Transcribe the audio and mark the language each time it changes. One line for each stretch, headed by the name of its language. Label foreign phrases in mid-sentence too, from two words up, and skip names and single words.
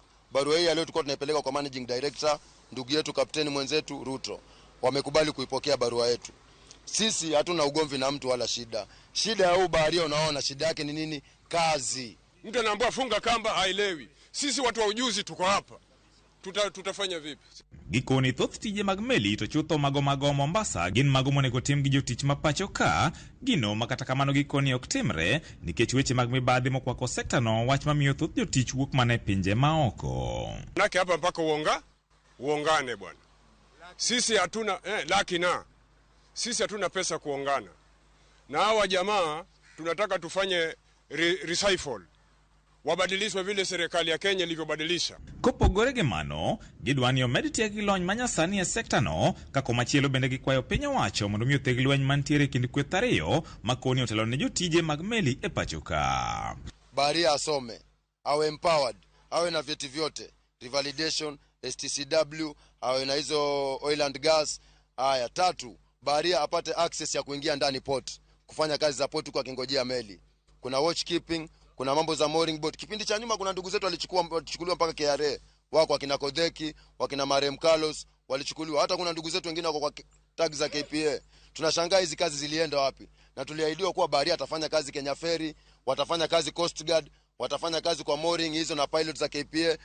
Swahili: Barua hii leo tulikuwa tunaipeleka kwa
English: managing director
Swahili: ndugu yetu kapteni mwenzetu Ruto. Wamekubali kuipokea barua yetu. Sisi hatuna ugomvi na mtu wala shida. Shida ya huyu baharia unaona shida yake ni nini? Kazi. Mtu anaambiwa funga kamba haelewi. Sisi watu wa ujuzi tuko hapa. Tutafanya vipi?
Luo (Kenya and Tanzania): Gikoni thoth tije mag meli to chutho mago Mombasa gin mago monego tim gi jotich mapacho ka gino makata kamano gikoni ok timre nikech weche mag mibadhi mokwako sekta no wach mamiyo thoth jotich wuok mane pinje maoko.
Swahili: Nake hapa mpaka uongane bwana. Sisi hatuna sisi hatuna pesa kuongana. Na hawa jamaa tunataka tufanye recycle. Wabadilishwe vile serikali ya Kenya ilivyobadilisha.
Luo (Kenya and Tanzania): Kopogore gi mano, gidwani omed tieg gi lony manyasani e sekta no, kako machielo bende gikwayo piny owacho mondo omi otheg lweny mantiere kind kweth ariyo makoni otelo ne jotije mag meli e pacho ka.
Swahili: Baharia asome, awe empowered, awe na vyeti vyote, revalidation, STCW, awe na hizo
English: oil and gas.
Swahili: Haya, 3, baharia apate access ya kuingia ndani port, kufanya kazi za port kwa kingojea meli. Kuna
English: watch keeping,
Swahili: kuna mambo za
English: mooring boat.
Swahili: Kipindi cha nyuma kuna ndugu zetu walichukuliwa mpaka KRA. Wako wakina Kodheki, wakina Marem Carlos walichukuliwa. Hata kuna ndugu zetu wengine wako kwa tag za KPA. Tunashangaa hizi kazi zilienda wapi? Na tuliahidiwa kuwa baharia atafanya kazi Kenya Ferry, watafanya kazi Coast Guard, watafanya kazi kwa mooring hizo na pilot za KPA.